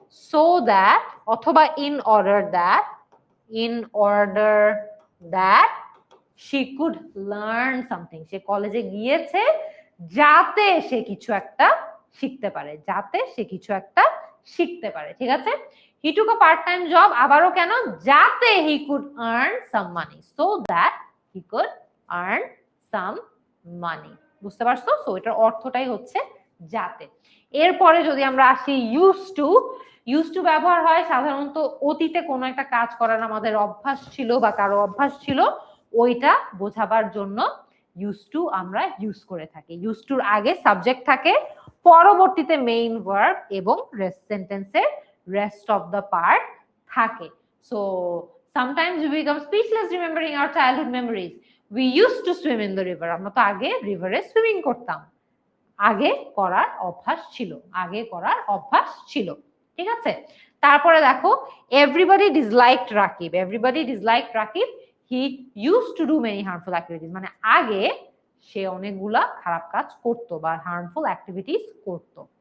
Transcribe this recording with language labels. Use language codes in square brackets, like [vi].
[bn] So that অথবা in order that, [en] in order that she could learn something, [bn] সে কলেজে গিয়েছে যাতে সে কিছু একটা শিখতে পারে, যাতে সে কিছু একটা শিখতে পারে। ঠিক আছে, [en] he took a part time job, [bn] আবারও কেন? যাতে [en] he could earn some money, so that he could earn some money। [bn] বুঝতে পারছো? সো এটার অর্থটাই হচ্ছে যাতে। এরপরে যদি আমরা আসি used to, ইউজ টু ব্যবহার হয় সাধারণত অতীতে কোনো একটা কাজ করার আমাদের অভ্যাস ছিল বা কারো অভ্যাস ছিল, ওইটা বোঝাবার জন্য ইউজ টু আমরা ইউজ করে থাকি। ইউজ টুর আগে সাবজেক্ট থাকে, পরবর্তীতে মেইন ভার্ব এবং সেন্টেন্সের রেস্ট অফ দ্য পার্ট থাকে। [en] So sometimes we become speechless remembering our childhood memories. We used to swim in the river. [bn] আমরা তো আগে রিভারে সুইমিং করতাম, আগে করার অভ্যাস ছিল, আগে করার অভ্যাস ছিল। ঠিক আছে, তারপরে দেখো, [en] everybody disliked Rakib, everybody disliked Rakib, he use to do many harmful activities, [bn] মানে আগে সে অনেকগুলা খারাপ কাজ করত [en] বা harmful activities করত।